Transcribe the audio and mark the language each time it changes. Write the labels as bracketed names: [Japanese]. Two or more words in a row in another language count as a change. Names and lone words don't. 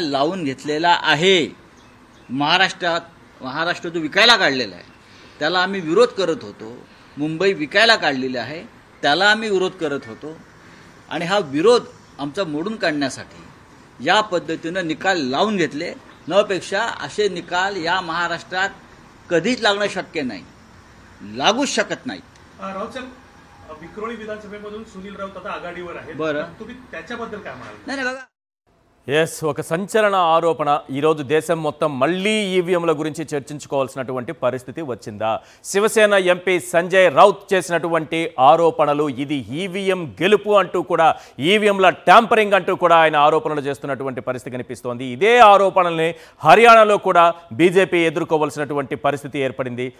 [Marathi] लावून घेतलेला आहे महाराष्ट्र जो विकायला काढलेला आहे त्याला आम्ही विरोध करत होतो मुंबई विकायला काढलेली आहे त्याला आम्ही विरोध करत होतो आणि हा विरोध आमचा मोडून काढण्यासाठी या पद्धतीनं निकाल लावून घेतले नपेक्षा असे निकाल या महाराष्ट्रात कधीच लागणं शक्य नाही लागूच शकत नाही राऊत साहेब विक्रोळी विधानसभेमधून सुनील राऊत आता आघाडीवर आहेत बरं तुम्ही त्याच्याबद्दल काय म्हणाल नाही बघा [Telugu] ఎస్ ఒక సంచలన ఆరోపణ ఈరోజు దేశం మొత్తం మళ్లీ ఈవీఎంల గురించి చర్చించుకోవాల్సినటువంటి పరిస్థితి వచ్చిందా శివసేన ఎంపీ సంజయ్ రౌత్ చేసినటువంటి ఆరోపణలు ఇది ఈవీఎం గెలుపు అంటూ కూడా ఈవీఎంల ట్యాంపరింగ్ అంటూ కూడా ఆయన ఆరోపణలు చేస్తున్నటువంటి పరిస్థితి కనిపిస్తోంది ఇదే ఆరోపణల్ని హర్యానాలో కూడా బీజేపీ ఎదుర్కోవాల్సినటువంటి పరిస్థితి ఏర్పడింది